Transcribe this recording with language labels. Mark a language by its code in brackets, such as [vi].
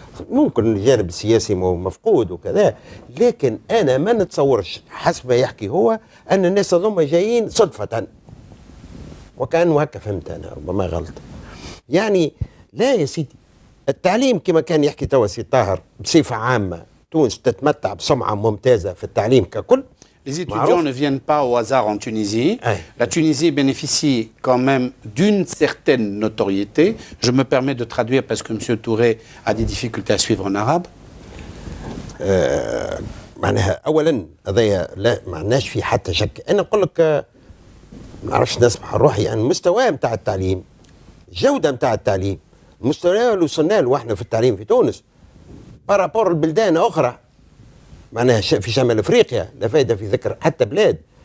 [ar] ممكن الجانب السياسي مفقود وكذا، لكن انا ما نتصورش حسب ما يحكي هو ان الناس هذوما جايين صدفه، وكانوا هكا فهمت انا، ربما غلط. يعني لا يا سيدي، التعليم كما كان يحكي توا سي طاهر بصفه عامه، تونس تتمتع بسمعه ممتازه في التعليم ككل. [fr] Les étudiants ne viennent pas au hasard en Tunisie. La Tunisie bénéficie quand même d'une certaine notoriété. Je me permets de traduire parce que M. Touré a des difficultés à suivre en arabe. [ar] معناها اولا هذايا لا معناش في حتى شك. انا نقول لك ما نعرفش نسمح روحي عن المستوى نتاع التعليم، الجوده نتاع التعليم، المستوى اللي وصلنا له احنا في التعليم في تونس بارابور البلدان اخرى معناها في شمال افريقيا، لا فائده في ذكر حتى بلاد.